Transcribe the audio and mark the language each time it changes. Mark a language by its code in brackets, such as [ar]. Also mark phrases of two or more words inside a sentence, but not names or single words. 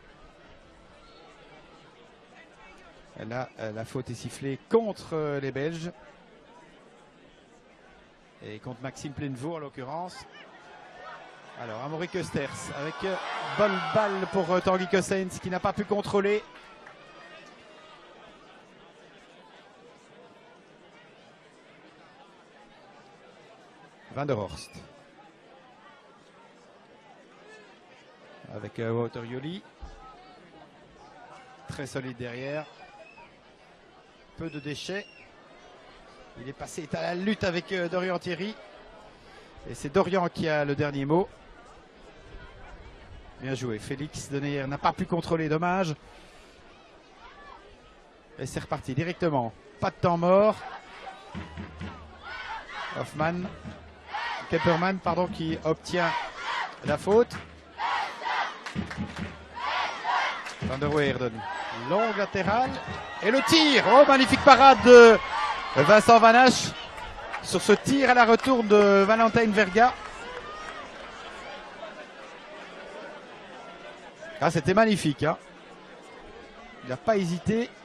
[fr] Là, la faute est sifflée contre les Belges. Et contre Maxime Plenevaux en l'occurrence. Alors Amaury Keusters avec bonne balle pour Tanguy Cossens qui n'a pas pu contrôler. Van der Horst. Avec Wouter Joly. Très solide derrière. Peu de déchets. Il est passé à la lutte avec Dorian Thierry. Et c'est Dorian qui a le dernier mot. Bien joué. Félix Deneyer n'a pas pu contrôler, dommage. Et c'est reparti directement. Pas de temps mort. Kepperman, pardon, qui obtient la faute. Van der Weerden. Longue latérale. Et le tir. Oh, magnifique parade de Vincent Van Hache sur ce tir à la retourne de Valentin Verga. Ah, c'était magnifique. Hein. Il n'a pas hésité.